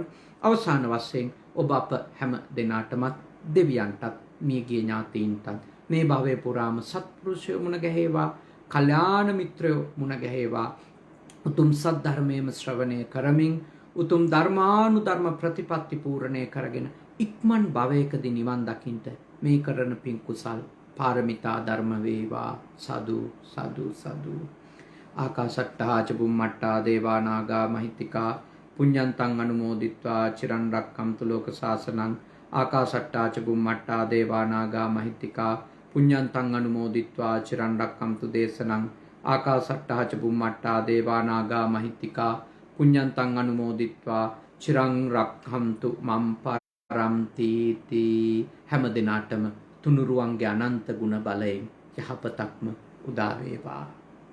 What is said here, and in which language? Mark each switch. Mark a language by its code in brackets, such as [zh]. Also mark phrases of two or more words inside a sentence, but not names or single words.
[si] අවසාන වශයෙන් ඔබ අප හැම දෙනාටමත් දෙවියන්ටත් මියගිය ඥාතීන්ටත් මේ භවයේ පුරාම සත්පුරුෂයෝ මුණ ගැහේවා, කල්යාණ මිත්‍රයෝ මුණ ගැහේවා. උතුම් සත් ධර්මයේම ශ්‍රවණය කරමින් උතුම් ධර්මානුධර්ම ප්‍රතිපත්ති පූර්ණය කරගෙන ඉක්මන් භවයකදී නිවන් දකින්ට මේ කරන පින් කුසල් පාරමිතා ධර්ම වේවා. සාදු සාදු සාදු. [pi] ආකාශට්ටා ච බුම්මට්ටා දේවා නාග මහිත්‍තිකා පුඤ්ඤන්තං අනුමෝදිත්වා චිරන් රක්ඛන්තු ලෝක සාසනං. ආකාශට්ටා ච බුම්මට්ටා දේවා නාග මහිත්‍තිකා පුඤ්ඤන්තං අනුමෝදිත්වා චිරන් රක්ඛන්තු දේශනං. ආකාශට්ටා ච බුම්මට්ටා දේවා නාග මහිත්‍තිකා පුඤ්ඤන්තං අනුමෝදිත්වා චිරං රක්ඛන්තු මම් පරන්ති තී. [si] හැම දිනාටම තුනුරුවන්ගේ අනන්ත ගුණ බලයෙන් යහපතක්ම උදා වේවා.